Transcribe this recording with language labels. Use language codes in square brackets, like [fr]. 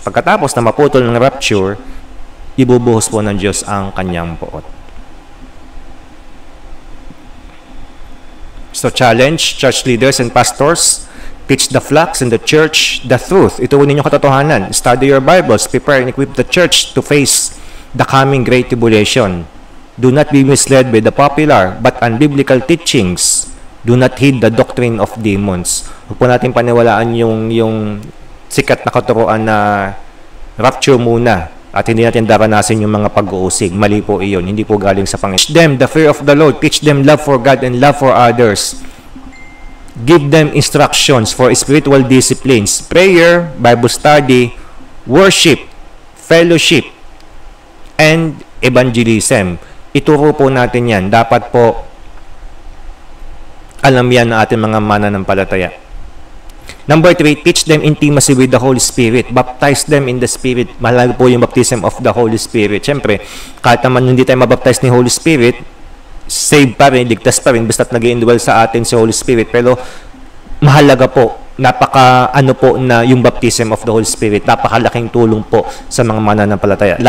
[tl] Pagkatapos na maputol ng rapture, ibubuhos po ng Diyos ang kanyang poot. [en] So challenge church leaders and pastors, teach the flocks in the church the truth. [tl] Ito po ninyong katotohanan. [en] Study your Bibles, prepare and equip the church to face the coming great tribulation. Do not be misled by the popular but unbiblical teachings. Do not heed the doctrine of demons. [tl] Huwag po natin paniwalaan yung sikat na katuruan na rapture muna at hindi natin daranasin yung mga pag-uusig. Mali po iyon. Hindi po galing sa Panginoon. [en] Teach them the fear of the Lord. Teach them love for God and love for others. Give them instructions for spiritual disciplines. Prayer, Bible study, worship, fellowship, and evangelism. [tl] Ituro po natin yan. Dapat po alam yan ng ating mga mananampalataya. [en] Number 3, teach them intimacy with the Holy Spirit. Baptize them in the Spirit. [tl] Mahalaga po yung baptism of the Holy Spirit. Siyempre, kahit naman hindi tayo mabaptize ni Holy Spirit, save pa rin, ligtas pa rin, basta't nag-indwell sa atin si Holy Spirit. Pero mahalaga po, na yung baptism of the Holy Spirit, napakalaking tulong po sa mga mananampalataya.